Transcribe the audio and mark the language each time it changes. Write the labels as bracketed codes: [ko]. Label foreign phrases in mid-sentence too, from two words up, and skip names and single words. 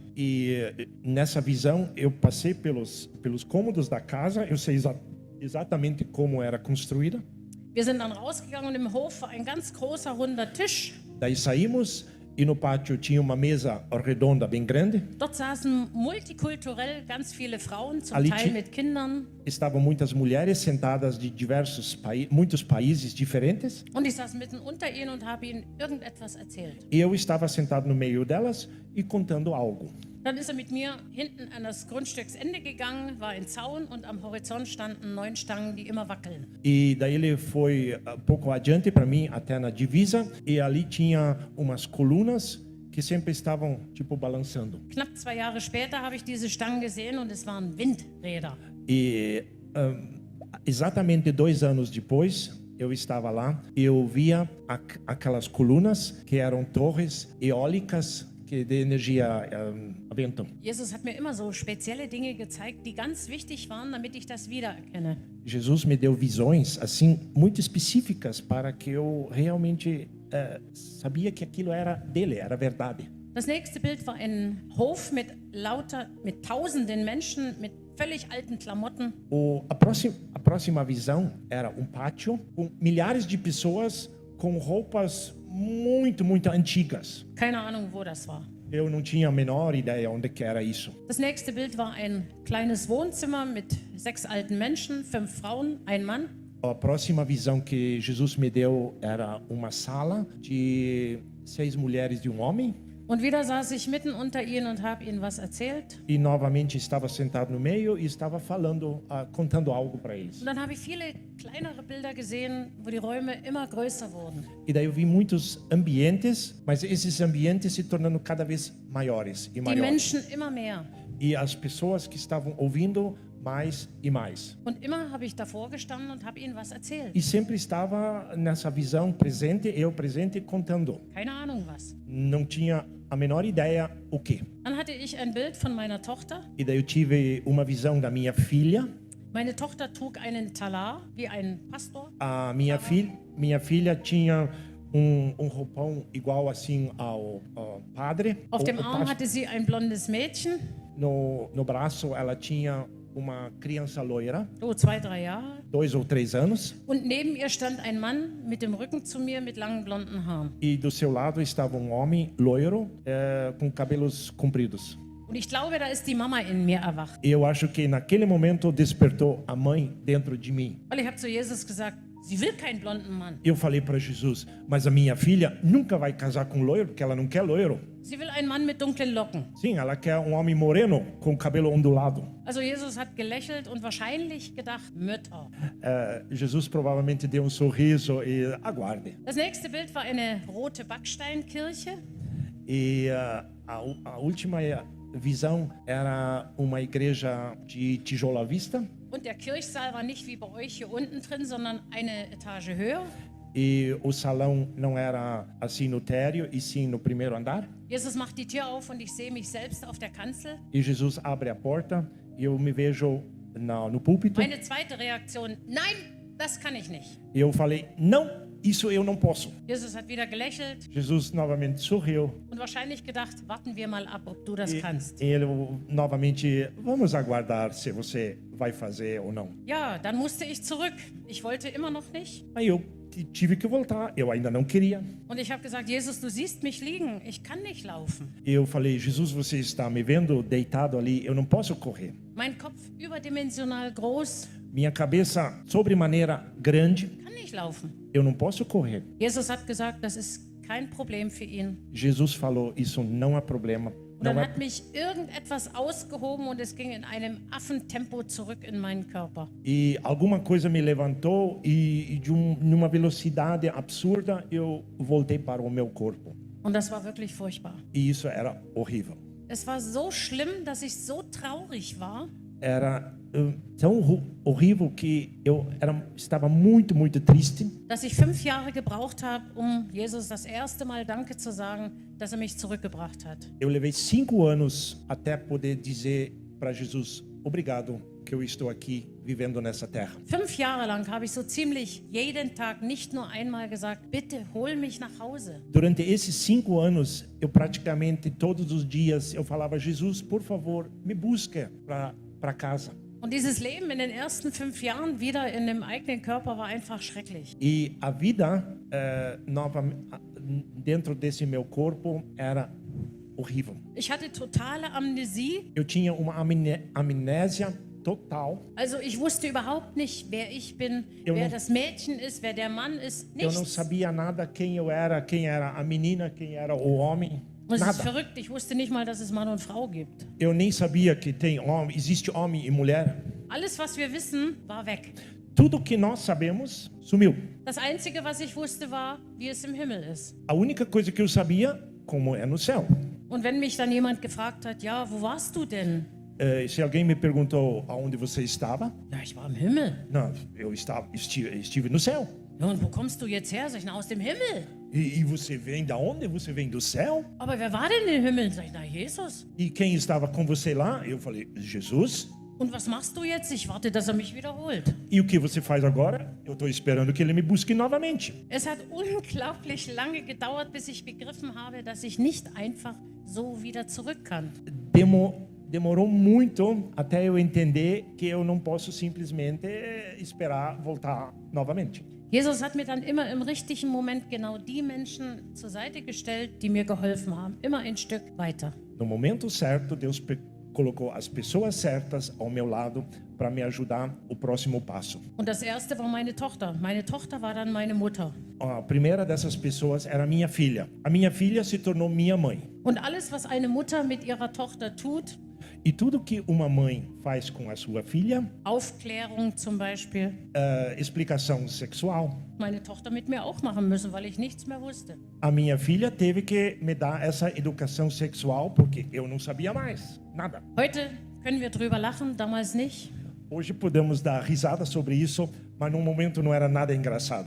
[pt] E nessa visão eu passei pelos cômodos da casa, eu sei exatamente como era construída. [de] Wir sind dann rausgegangen und im Hof war ein ganz großer runder Tisch. [pt] Daí saímos e no pátio tinha uma mesa redonda bem grande. [de] Dort saßen multikulturell ganz viele Frauen, zum [pt] Ali [de] Teil mit Kindern. [pt] Estavam muitas mulheres sentadas de muitos países diferentes. [de] Und ich saß mitten unter ihnen und habe ihnen irgendetwas erzählt. [pt] E eu estava sentado no meio delas e contando algo. [de] Dann ist er mit mir hinten an das Grundstücksende gegangen, war ein Zaun und am Horizont standen 9 Stangen, die immer wackeln. [pt] E daí ele foi pouco adiante para mim, até na divisa, e ali tinha umas colunas que sempre estavam tipo balançando. [de] Knapp 2 Jahre später habe ich diese Stangen gesehen und es waren Windräder. [pt] E exatamente 2 anos depois, eu estava lá e eu via aquelas colunas que eram torres eólicas de energia a vento. [de] Jesus hat mir immer so spezielle Dinge gezeigt, die ganz wichtig waren, damit ich das wiedererkenne. [pt] Jesus me deu visões assim muito específicas para que eu realmente sabia que aquilo era dele, era verdade. [de] Das nächste Bild war ein Hof mit tausenden Menschen, mit völlig alten Klamotten. [pt] A próxima visão era pátio com milhares de pessoas com roupas muito antigas. [de] Keine Ahnung, wo das war. [pt] Eu não tinha a menor ideia onde que era isso. [de] Das nächste Bild war ein kleines Wohnzimmer mit 6 alten Menschen, 5 Frauen, ein Mann. [pt] A próxima visão que Jesus me deu era uma sala de 6 mulheres e homem. [de] Und wieder saß ich mitten unter ihnen und habe ihnen was erzählt. [pt] E novamente estava sentado no meio e estava falando, contando algo para eles. [de] Und dann habe ich viele kleinere Bilder gesehen, wo die Räume immer größer wurden. [pt] E daí eu vi muitos ambientes, mas esses ambientes se tornando cada vez maiores e [de] Die [pt] maiores. [de] Menschen immer mehr. [pt] E as pessoas que estavam ouvindo mais e mais. [de] Und immer habe ich davor gestanden und habe ihnen was erzählt. [pt] E sempre estava nessa visão presente, eu presente contando. [de] Keine Ahnung was. [pt] Não tinha a menor ideia o quê. [de] Dann hatte ich ein Bild von meiner Tochter. [pt] E daí eu tive uma visão da minha filha. [de] Meine Tochter trug einen Talar wie ein Pastor. [pt] A minha filha tinha roupão igual assim ao padre. [de] Auf dem [pt] O [de] Arm hatte sie ein blondes Mädchen, [pt] No braço ela tinha uma criança loira, [de] so 2, 3 Jahre. [pt] 2 ou 3 anos. [de] Und neben ihr stand ein Mann mit dem Rücken zu mir mit langen blonden Haaren. [pt] E do seu lado estava um homem loiro com cabelos compridos. [de] Und ich glaube, da ist die Mama in mir erwacht. [pt] E eu acho que naquele momento despertou a mãe dentro de mim. [de] Weil ich habe zu Jesus gesagt, sie will keinen blonden Mann. [pt] Eu falei para Jesus, mas a minha filha nunca vai casar com loiro, porque ela não quer loiro. [de] Sie will einen Mann mit dunklen Locken. [pt] Sim, ela quer um homem moreno com cabelo ondulado. [de] Also Jesus hat gelächelt und wahrscheinlich gedacht, Mütter. [pt] Jesus provavelmente deu sorriso e aguarde. [de] Das nächste Bild war eine rote Backsteinkirche. [pt] E a última visão era uma igreja de tijolo à vista. [de] Und der Kirchsaal war nicht wie bei euch hier unten drin, sondern eine Etage höher. [pt] E o salão não era assim no térreo, e sim no primeiro andar. [de] Jesus macht die Tür auf und ich sehe mich selbst auf der Kanzel. [pt] E Jesus abre a porta e eu me vejo no púlpito. [de] Meine zweite Reaktion, nein, das kann ich nicht. [pt] E eu falei, não, isso eu não posso. [de] Jesus hat wieder gelächelt [pt] Jesus novamente sorriu. [de] und wahrscheinlich gedacht, warten wir mal ab, ob du das kannst. [pt] E ele novamente, vamos aguardar se você vai fazer ou não. [de] Ja, dann musste ich zurück. Ich wollte immer noch nicht. [pt] Aí eu tive que voltar, eu ainda não queria. [de] Und ich habe gesagt, Jesus, du siehst mich liegen. Ich kann nicht laufen. [pt] E eu falei, Jesus, você está me vendo deitado ali, eu não posso correr. [de] Mein Kopf überdimensional groß, [pt] Minha cabeça sobremaneira grande, [de] kann nicht laufen. [pt] eu não posso correr. [de] Jesus hat gesagt, das ist kein Problem für ihn. [pt] Jesus falou, isso não é problema. [de] Und dann [pt] Não [de] hat mich irgendetwas ausgehoben und es ging in einem Affentempo zurück in meinen Körper. [pt] E alguma coisa me levantou e numa velocidade absurda eu voltei para o meu corpo. [de] Und das war wirklich furchtbar. [pt] E isso era horrível. [de] Es war so schlimm, dass ich so traurig war. [pt] Era tão horrível que eu estava muito, muito triste. [de] Dass ich 5 Jahre gebraucht habe, um Jesus das erste Mal Danke zu sagen, dass er mich zurückgebracht hat. [pt] Eu levei 5 anos até poder dizer para Jesus, obrigado que eu estou aqui vivendo nessa terra. [de] 5 Jahre lang habe ich so ziemlich jeden Tag nicht nur einmal gesagt, bitte hol mich nach Hause. [pt] Durante esses 5 anos, eu praticamente todos os dias eu falava, Jesus, por favor, me busque para casa. [de] Und dieses Leben in den ersten 5 Jahren wieder in dem eigenen Körper war einfach schrecklich. [pt] E a vida nova dentro desse meu corpo era horrível. [de] Ich hatte totale Amnesie. [pt] Eu tinha uma amnésia total. [de] Also ich wusste überhaupt nicht, wer ich bin, [pt] Eu [de] wer [pt] não- [de] das Mädchen ist, wer der Mann ist. [pt] Eu não [de] Nichts. [pt] sabia nada quem eu era, quem era a menina, quem era o homem. [de] Und es ist [pt] Nada. [de] verrückt, ich wusste nicht mal, dass es Mann und Frau gibt. [pt] Eu nem sabia que existe homem e mulher. [de] Alles, was wir wissen, war weg. [pt] Tudo que nós sabemos sumiu. [de] Das Einzige, was ich wusste, war, wie es im Himmel ist. [pt] A única coisa que eu sabia como é no céu. [de] Und wenn mich dann jemand gefragt hat, ja, wo warst du denn? [pt] Se alguém me perguntou aonde você estava, [de] Ja, ich war im Himmel. [pt] não, eu estive no céu. [de] Ja, und wo kommst du jetzt her? Sag ich, na, aus dem Himmel. [pt] E você vem da onde? Você vem do céu? [de] Aber wer war denn im Himmel? Sag ich, na, Jesus. [pt] E quem estava com você lá? Eu falei, Jesus. [de] Und was machst du jetzt? Ich warte, dass er mich wiederholt. [pt] E o que você faz agora? Eu estou esperando que ele me busque novamente. [de] Es hat unglaublich lange gedauert, bis ich begriffen habe, dass ich nicht einfach so wieder zurück kann. [pt] Demorou muito até eu entender que eu não posso simplesmente esperar voltar novamente. [de] Jesus hat mir dann immer im richtigen Moment genau die Menschen zur Seite gestellt, die mir geholfen haben. Immer ein Stück weiter. [pt] No momento certo, Deus colocou as pessoas certas ao meu lado para me ajudar o próximo passo. [de] Und das erste war meine Tochter. Meine Tochter war dann meine Mutter. [pt] A primeira dessas pessoas era minha filha. A minha filha se tornou minha mãe. [de] Und alles, was eine Mutter mit ihrer Tochter tut, [pt] E tudo que uma mãe faz com a sua filha, [de] Aufklärung zum Beispiel, [pt] explicação sexual, [de] meine Tochter mit mir auch machen müssen, weil ich nichts mehr wusste. [pt] a minha filha teve que me dar essa educação sexual porque eu não sabia mais nada. [de] Heute können wir drüber lachen, damals nicht. [pt] Hoje podemos dar risada sobre isso, mas no momento não era nada engraçado.